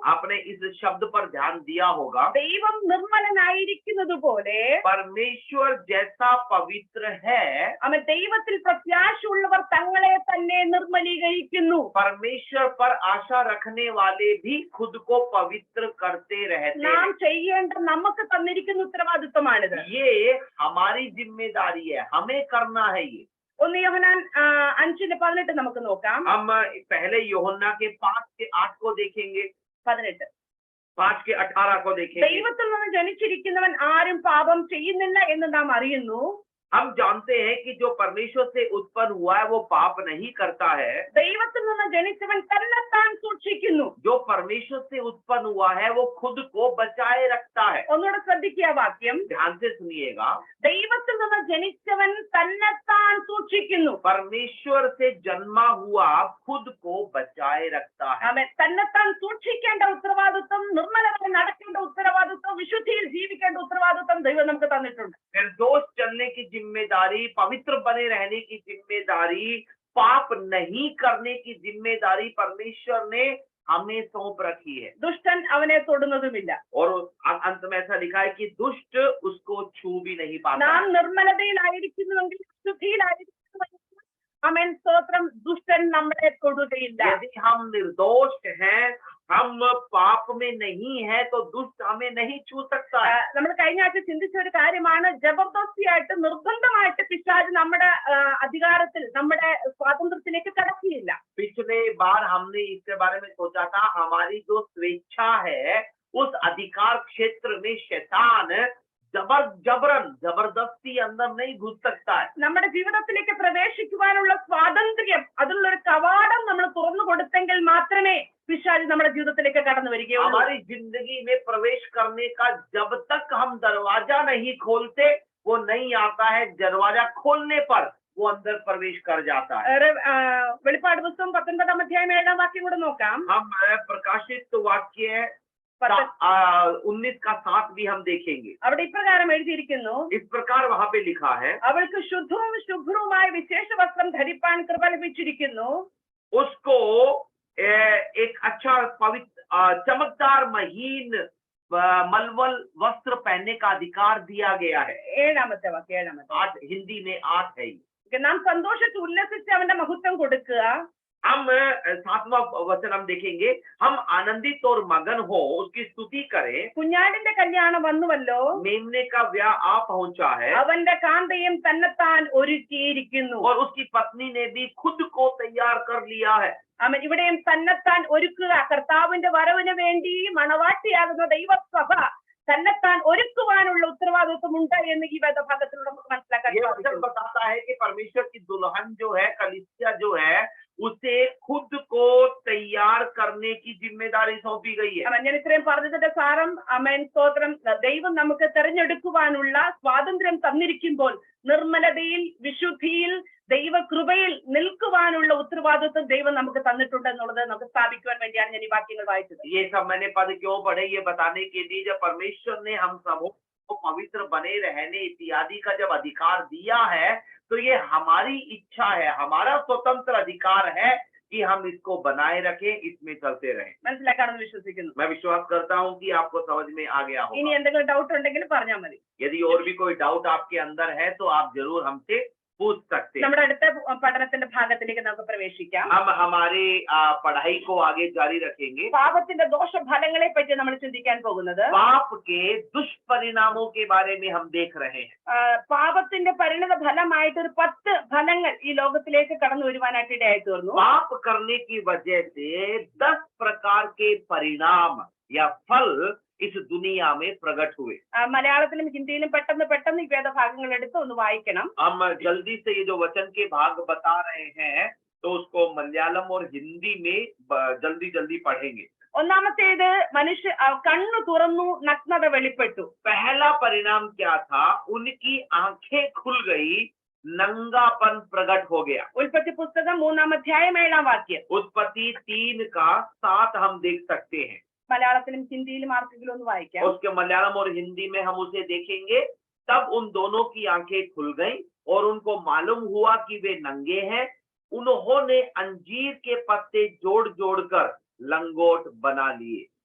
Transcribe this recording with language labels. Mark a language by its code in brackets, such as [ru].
[hi] आपने इस शब्द पर ध्यान दिया होगा। [ml] ദൈവം നിർമ്മലനായിരിക്കുന്നത് പോലെ [hi] परमेश्वर जैसा पवित्र है, [ml] അവൻ ദൈവത്തിൽ പ്രത്യാശയുള്ളവർ തങ്ങളെ തന്നെ നിർമ്മലീകരിക്കുന്നു. [hi] परमेश्वर पर आशा रखने वाले भी खुद को पवित्र करते रहते [ml] നാം [hi] हैं। [ml] ചെയ്യേണ്ട നമുക്ക് തന്നിരിക്കുന്ന ഉത്തരവാദിത്വമാണിത്. [hi] ये हमारी जिम्मेदारी है, हमें करना है ये। [ml] 1 യോഹന്നാൻ 5:18 നമുക്ക് നോക്കാം. [hi] हम पहले यूहन्ना के 5:8 को देखेंगे, 18. 5:18 को देखेंगे। [ml] ദൈവത്തിൽ നിന്ന് ജനിച്ചിരിക്കുന്നവൻ ആരും പാപം ചെയ്യുന്നില്ല എന്ന് നാം അറിയുന്നു. [hi] हम जानते हैं कि जो परमेश्वर से उत्पन्न हुआ है वो पाप नहीं करता है। [ml] ദൈവത്തിൽ നിന്ന് ജനിച്ചവൻ തന്നെത്താൻ സൂക്ഷിക്കുന്നു. [hi] जो परमेश्वर से उत्पन्न हुआ है वो खुद को बचाए रखता है। [ml] ഒന്നുകൂടെ ശ്രദ്ധിക്കുക വാക്യം. [hi] ध्यान से सुनिएगा। [ml] ദൈവത്തിൽ നിന്ന് ജനിച്ചവൻ തന്നെത്താൻ സൂക്ഷിക്കുന്നു. [hi] परमेश्वर से जन्मा हुआ खुद को बचाए रखता है। [ml] അവൻ തന്നെത്താൻ സൂക്ഷിക്കേണ്ട ഉത്തരവാദിത്വം, നിർമ്മലമായി നടക്കേണ്ട ഉത്തരവാദിത്വം, വിശുദ്ധിയിൽ ജീവിക്കേണ്ട ഉത്തരവാദിത്വം ദൈവം നമുക്ക് തന്നിട്ടുണ്ട്. [hi] निर्दोष चलने की जिम्मेदारी, पवित्र बने रहने की जिम्मेदारी, पाप नहीं करने की जिम्मेदारी परमेश्वर ने हमें सौंप रखी है। [ml] ദുഷ്ടൻ അവനെ തൊടുന്നതുമില്ല. [hi] और अंत में ऐसा लिखा है कि दुष्ट उसको छू भी नहीं पाता। [ml] നാം നിർമ്മലതയിലായിരിക്കുന്നുവെങ്കിൽ, വിശുദ്ധിയിലായിരിക്കുന്നുവെങ്കിൽ, ആമേൻ, സ്തോത്രം, ദുഷ്ടൻ നമ്മളെ തൊടുകയില്ല. [hi] यदि हम निर्दोष हैं, हम पाप में नहीं है तो दुष्ट हमें नहीं छू सकता है। [ml] നമ്മൾ കഴിഞ്ഞ ആഴ്ച ചിന്തിച്ച ഒരു കാര്യമാണ്, ജബർദസ്തിയായിട്ട് നിർബന്ധമായിട്ട് പിശാച് നമ്മുടെ അധികാരത്തിൽ, നമ്മുടെ സ്വാതന്ത്ര്യത്തിലേക്ക് കടക്കുകയില്ല. [hi] पिछले बार हमने इसके बारे में सोचा था, हमारी जो स्वेच्छा है उस अधिकार क्षेत्र में शैतान जबरदस्ती अंदर नहीं घुस सकता है। [ml] നമ്മുടെ ജീവിതത്തിലേക്ക് പ്രവേശിക്കുവാനുള്ള സ്വാതന്ത്ര്യം, അതിനുള്ള ഒരു കവാടം നമ്മൾ തുറന്നു കൊടുത്തെങ്കിൽ മാത്രമേ പിശാച് നമ്മുടെ ജീവിതത്തിലേക്ക് കടന്നു വരികയുള്ളൂ. [hi] हमारी जिंदगी में प्रवेश करने का जब तक हम दरवाजा नहीं खोलते वो नहीं आता है। दरवाजा खोलने पर वो अंदर प्रवेश कर जाता है। [ml] വെളിപ്പാട് പുസ്തകം 19-ാം അധ്യായം 7-ാം വാക്യം കൂടെ നോക്കാം. [hi] हम प्रकाशित वाक्य 19 का 7 भी हम देखेंगे। [ml] അവിടെ ഇപ്രകാരം എഴുതിയിരിക്കുന്നു, [hi] इस प्रकार वहाँ पे लिखा है, [ml] അവൾക്ക് ശുദ്ധവും ശുഭ്രവുമായ വിശേഷ വസ്ത്രം ധരിപ്പാൻ കൃപ ലഭിച്ചിരിക്കുന്നു. [hi] उसको एक अच्छा पवित्र चमकदार महीन मलमल वस्त्र पहनने का अधिकार दिया गया है। [ml] 7-ാമത്തെ വാക്യം. [hi] 8 हिंदी में 8 है। [ml] നാം സന്തോഷിച്ച് ഉല്ലസിച്ച് അവന്റെ മഹത്വം കൊടുക്കുക. [hi] हम 7वां वचन हम देखेंगे, हम आनंदित और मगन हो, उसकी स्तुति करें। [ml] കുഞ്ഞാടിന്റെ കല്യാണം വന്നുവല്ലോ, [hi] मेमने का ब्याह आ पहुंचा है [ml] അവന്റെ കാന്തയും തന്നെത്താൻ ഒരുക്കിയിരിക്കുന്നു. [hi] और उसकी पत्नी ने भी खुद को तैयार कर लिया है। [ml] അവൻ ഇവിടെയും തന്നെത്താൻ ഒരുക്കുക, കർത്താവിന്റെ വരവിന് വേണ്ടി മണവാട്ടിയാകുന്ന ദൈവസഭ തന്നെത്താൻ ഒരുക്കുവാനുള്ള ഉത്തരവാദിത്വമുണ്ട് എന്ന് ഈ വേദഭാഗത്തിലൂടെ നമുക്ക് മനസ്സിലാക്കാൻ [hi] ये वचन [ml] സാധിക്കും. [hi] बताता है कि परमेश्वर की दुल्हन जो है, कलीसिया जो है, उसे खुद को तैयार करने की जिम्मेदारी सौंपी गई है। [ml] അവൻ ഞാൻ ഇത്രയും പറഞ്ഞതിന്റെ സാരം, അമേൻ സ്തോത്രം, ദൈവം നമുക്ക് തെരഞ്ഞെടുക്കുവാനുള്ള സ്വാതന്ത്ര്യം തന്നിരിക്കുമ്പോൾ നിർമ്മലതയിൽ, വിശുദ്ധിയിൽ, ദൈവകൃപയിൽ നിൽക്കുവാനുള്ള ഉത്തരവാദിത്വം ദൈവം നമുക്ക് തന്നിട്ടുണ്ട് എന്നുള്ളത് നമുക്ക് സ്ഥാപിക്കുവാൻ വേണ്ടിയാണ് ഞാൻ ഈ വാക്യങ്ങൾ വായിച്ചത്. [hi] ये सब मैंने पद क्यों पढ़े, ये बताने के लिए जब परमेश्वर ने हम सबों को पवित्र बने रहने इत्यादि का जब अधिकार दिया है, तो ये हमारी इच्छा है, हमारा स्वतंत्र अधिकार है कि हम इसको बनाए रखें, इसमें चलते रहें। [ml] മനസ്സിലാക്കാണെന്ന് വിശ്വസിക്കുന്നു. [hi] मैं विश्वास करता हूँ कि आपको समझ में आ गया [ml] ഇനി [hi] होगा। [ml] എന്തെങ്കിലും ഡൗട്ട് ഉണ്ടെങ്കിൽ പറഞ്ഞാൽ മതി. [hi] यदि और भी कोई डाउट आपके अंदर है तो आप जरूर हमसे पूछ सकते हैं। [ml] നമ്മുടെ അടുത്ത പഠനത്തിന്റെ ഭാഗത്തിലേക്ക് നമുക്ക് പ്രവേശിക്കാം. [hi] हम हमारे पढ़ाई को आगे जारी रखेंगे। [ml] പാപത്തിന്റെ ദോഷഫലങ്ങളെ പറ്റി നമ്മൾ ചിന്തിക്കാൻ പോകുന്നത്, [hi] पाप के दुष्परिणामों के बारे में हम देख रहे हैं। [ml] പാപത്തിന്റെ പരിണിത ഫലമായിട്ട് ഒരു 10 ഫലങ്ങൾ ഈ ലോകത്തിലേക്ക് കടന്നു വരുവാനായിട്ട് ഇടയായി തീർന്നു. [hi] पाप करने की वजह से 10 प्रकार के परिणाम या फल इस दुनिया में प्रकट हुए। [ml] മലയാളത്തിലും ഹിന്ദിയിലും പെട്ടെന്ന് ഈ വേദഭാഗങ്ങൾ എടുത്ത് ഒന്ന് വായിക്കണം. [hi] हम जल्दी से ये जो वचन के भाग बता रहे हैं तो उसको मलयालम और हिंदी में जल्दी पढ़ेंगे। [ml] ഒന്നാമത്തേത്, മനുഷ്യ കണ്ണു തുറന്നു, നഗ്നത വെളിപ്പെട്ടു. [hi] पहला परिणाम क्या था? उनकी आंखें खुल गई, नंगापन प्रकट हो गया। [ml] ഉൽപ്പത്തി പുസ്തകം 3-ാം അധ്യായം 7-ാം വാക്യം. [hi] उत्पत्ति 3 का 7 हम देख सकते हैं। [ml] മലയാളത്തിലും ഹിന്ദിയിലും ആർക്കെങ്കിലും ഒന്ന് വായിക്കാം. [hi] उसके मलयालम और हिंदी में हम उसे देखेंगे। तब उन दोनों की आंखें खुल गईं और उनको मालूम हुआ कि वे नंगे हैं। उन्होंने अंजीर के पत्ते जोड़ कर लंगोट बना लिए।